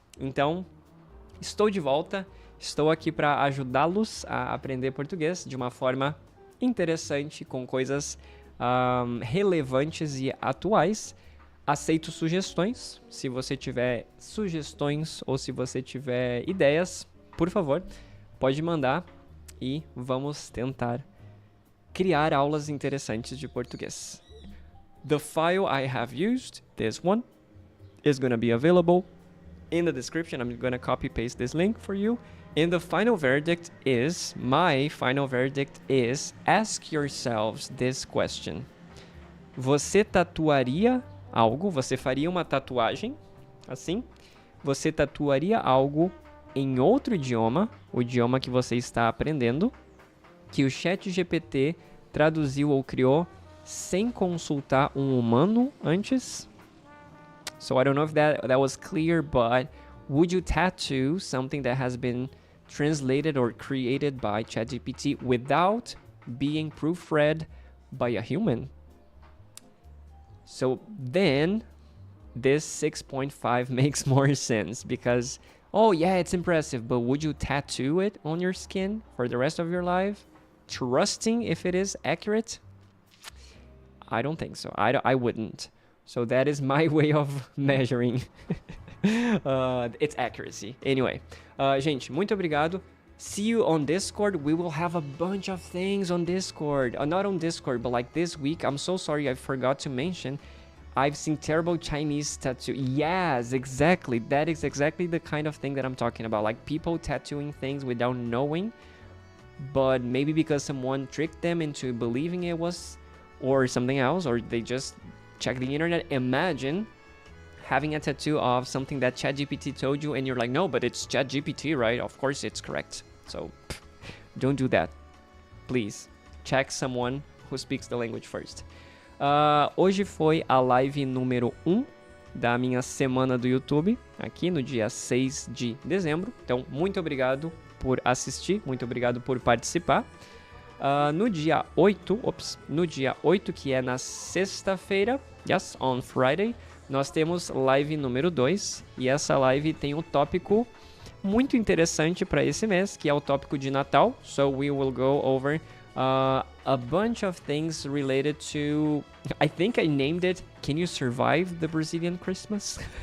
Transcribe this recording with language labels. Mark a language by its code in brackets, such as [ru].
[pt] Então, estou de volta. Estou aqui para ajudá-los a aprender português de uma forma interessante, com coisas relevantes e atuais. Aceito sugestões. Se você tiver sugestões ou se você tiver ideias, por favor, pode mandar e vamos tentar criar aulas interessantes de português. [en] The file I have used, this one, is going to be available in the description. I'm going to copy paste this link for you. And the final verdict is, my final verdict is, ask yourselves this question. [pt] Você tatuaria algo? Você faria uma tatuagem? Assim? Você tatuaria algo em outro idioma, o idioma que você está aprendendo, que o ChatGPT traduziu ou criou sem consultar um humano antes? [en] So I don't know if that was clear, but would you tattoo something that has been translated or created by ChatGPT without being proofread by a human? So then this 6.5 makes more sense because, oh yeah, it's impressive, but would you tattoo it on your skin for the rest of your life, trusting if it is accurate? I don't think so. I wouldn't. So that is my way of measuring its accuracy. [pt] Anyway, gente, muito obrigado. [en] See you on Discord. We will have a bunch of things on Discord. Not on Discord, but like this week. I'm so sorry I forgot to mention. I've seen terrible Chinese tattoo. Yes, exactly. That is exactly the kind of thing that I'm talking about. Like people tattooing things without knowing, but maybe because someone tricked them into believing it was or something else, or they just checked the internet. Imagine having a tattoo of something that ChatGPT told you and you're like, no, but it's ChatGPT, right? Of course it's correct. So don't do that. Please check someone who speaks the language first. [pt] Hoje foi a live número 1 da minha semana do YouTube, aqui no dia 6 de dezembro. Então, muito obrigado por assistir, muito obrigado por participar. No dia 8, que é na sexta-feira, [en] yes, on Friday, [pt] nós temos live número 2, e essa live tem um tópico muito interessante para esse mês, que é o tópico de Natal. [en] So we will go over a bunch of things related to, I think I named it, Can You Survive the Brazilian Christmas?